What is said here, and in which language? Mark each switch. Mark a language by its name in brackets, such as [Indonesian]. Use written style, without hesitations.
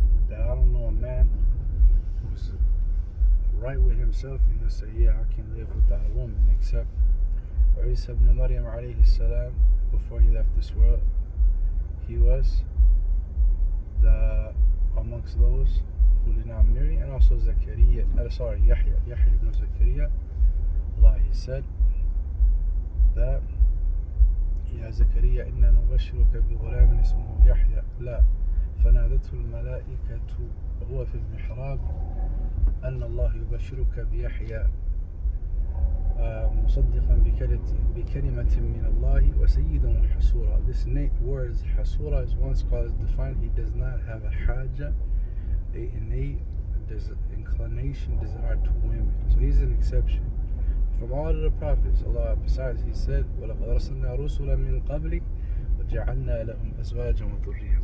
[English] That I don't know a man who's right with himself and he'll say, yeah, I can live without a woman, except Isa ibn Maryam alayhi salam. Before he left this world, he was amongst those who did not marry, and also Yahya ibn Zakaria. Allah, He said that [Arabic] يا زكريا إنا نبشرك بغلام اسمه يحيى لا فنادته الملائكة وهو في المحراب أن الله يبشرك بيحيى مصدقا بكلمة من الله وسيدا وحسورا. [English] This word حسورا is one scholar defined. He does not have a haja, a innate inclination, desire to women. So he's an exception. From all of the prophets, Allah, besides, He said, [Arabic] وَلَقَدْ أَرْسَلْنَا رُسُلًا مِنْ قَبْلِكَ وَجَعَلْنَا لَهُمْ أَزْوَاجًا وَذُرِّيَّةً.